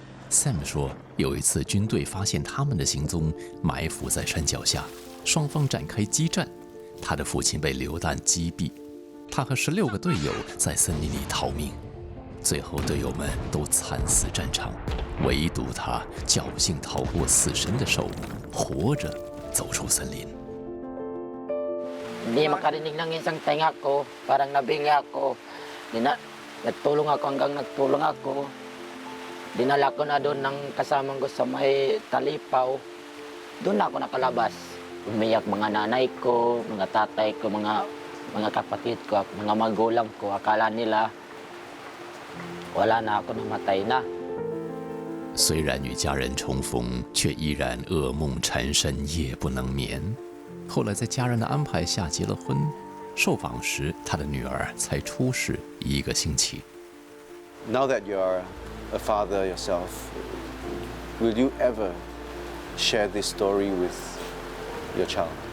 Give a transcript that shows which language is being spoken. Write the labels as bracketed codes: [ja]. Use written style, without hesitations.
[zh] Sam 说，有一次军队发现他们的行踪，埋伏在山脚下，双方展开激战。他的父亲被流弹击毙，他和16个队友在森林里逃命，最后队友们都惨死战场，唯独他侥幸逃过死神的手，活着走出森林。 [tl] Hindi makarinig ng isang tenga ko, parang nabingi ako. Nagtulong ako hanggang nagtulong ako. Dinala ko na doon ng kasamang ko sa may Talipaw. Doon na ako nakalabas. Umiyak mga nanay ko, mga tatay ko, mga kapatid ko, mga magulang ko. Akala nila wala na ako, namatay na. [zh] 虽然与家人重逢，却依然噩梦缠身，夜不能眠。后来在家人的安排下结了婚。受访时，他的女儿才出世1个星期。 [en] Now that you are a father yourself, will you ever share this story with your child?